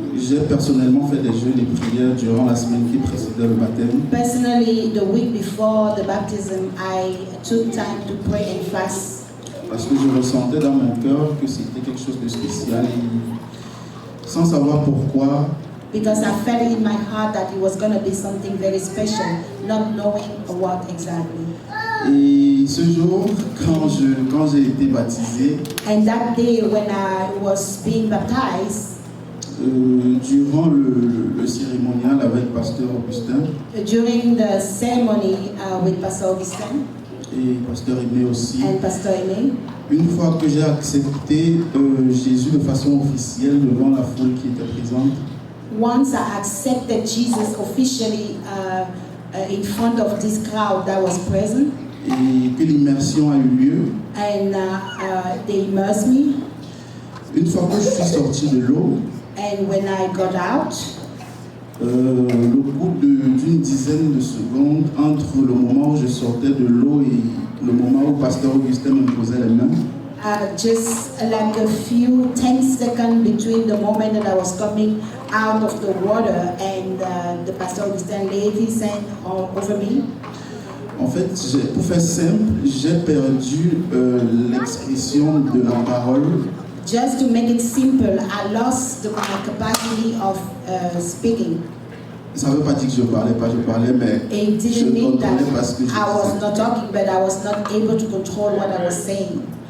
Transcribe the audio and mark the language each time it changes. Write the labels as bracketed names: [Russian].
[French] J'ai personnellement fait des jeux de prière durant la semaine qui précédait le baptême. [English] Personally, the week before the baptism, I took time to pray and fast. [French] Parce que je ressentais dans mon cœur que c'était quelque chose de spécial. Et sans savoir pourquoi, [English] Because I felt in my heart that it was going to be something very special, not knowing what exactly. [French] et ce jour, quand j'ai été baptisé, [English] And that day when I was being baptized, [French] durant le cérémonial avec Pasteur Augustin [English] during the ceremony with Pastor Augustin [French] et Pasteur Aimé aussi, [English] and Pastor Aimé, [French] une fois que j'ai accepté Jésus de façon officielle devant la foule qui était présente, [English] once I accepted Jesus officially in front of this crowd that was present, [French] et que l'immersion a eu lieu, [English] and they immersed me, [French] une fois que je suis sorti de l'eau, [English] and when I got out, [French] le bout d'une dizaine de secondes entre le moment où je sortais de l'eau et le moment où Pasteur Augustin me posait les mains, [English] just like a few 10 seconds between the moment that I was coming out of the water and the Pastor Augustin laid his hand over me. [French] en fait, pour faire simple, j'ai perdu l'expression de la parole. [English] Just to make it simple, I lost my capacity of speaking. [French] Ça ne veut pas dire que je parlais, mais [English] It [French] je [English] didn't mean that [French] contrôlais pas ce que je [English] I was [French] disais. [English] not talking, but I was not able to control what I was saying.